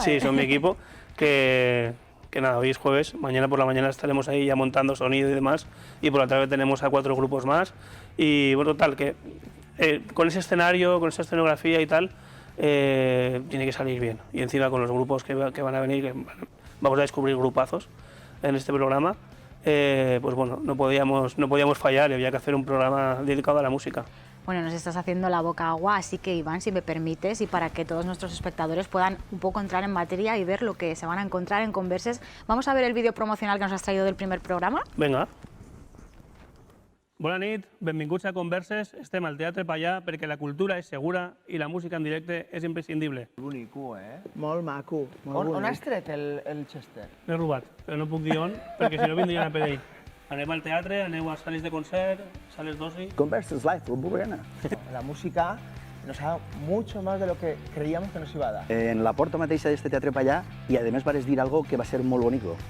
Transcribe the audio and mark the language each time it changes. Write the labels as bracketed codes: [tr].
[es] Sí, son mi equipo, que nada, hoy es jueves, mañana por la mañana estaremos ahí ya montando sonido y demás, y por la tarde tenemos a 4 grupos más, y bueno, tal, que con ese escenario, con esa escenografía y tal, tiene que salir bien, y encima con los grupos que van a venir, que vamos a descubrir grupazos en este programa, pues bueno, no podíamos fallar y había que hacer un programa dedicado a la música. Bueno, nos estás haciendo la boca agua, así que Iván, si me permites, y para que todos nuestros espectadores puedan un poco entrar en materia y ver lo que se van a encontrar en Converses, vamos a ver el vídeo promocional que nos has traído del primer programa. [ca] Venga. Bona nit, benvinguts a Converses. Estem al Teatre Pallà perquè la cultura és segura i la música en directe és imprescindible. Bonico, eh? Molt maco, molt On bonic. has tret el Chester? L'he robat, però no puc dir on, perquè si no vindrien a per ell. Anem al teatre, aneu a sales de concert, sales d'oci... Converses Live, Club Burgana. [es] La música nos ha dado mucho más de lo que creíamos que nos iba a dar. [ca] En la porta mateixa d'este teatre Pallà i, a més, vares dir algo que va ser molt bonico.